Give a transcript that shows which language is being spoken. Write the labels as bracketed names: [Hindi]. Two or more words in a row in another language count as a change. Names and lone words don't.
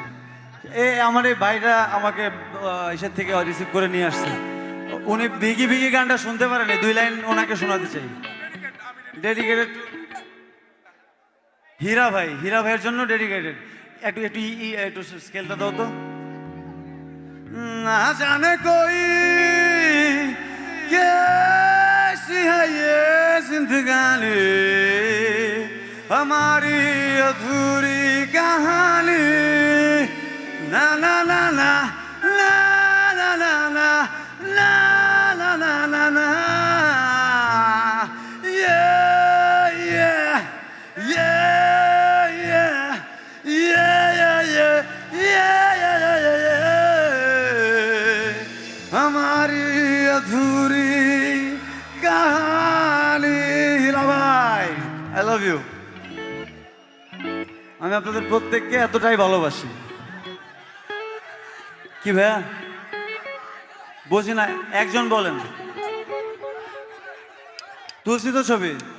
[Bangla] আমার এই ভাইটা আমাকে এসের থেকে রিসিভ করে নিয়ে আসছে। উনি বিগি বিগি গানটা শুনতে পারেন, 2 লাইন ওনাকে শোনাতে চাই। ডেডিকেটেড হীরা ভাইয়ের জন্য ডেডিকেটেড। একটু একটু একটু স্কেলটা দাও তো। [Hindi] ना जाने कोई कैसी है ये जिंदगानी, हमारी अधूरी कहानी। ना ना ना ना ना ना ना ना ना ना ना ना ना [English] yeah yeah yeah yeah yeah yeah yeah yeah [Hindi] हमारी अधूरी कहानी। [Bangla] হীরা ভাই, [English] I love you. [Bangla] আমি আপনাদের প্রত্যেককে এতটাই ভালোবাসি। কি ভাইয়া বুঝি না, একজন বলেন। তুলসী তো ছবি।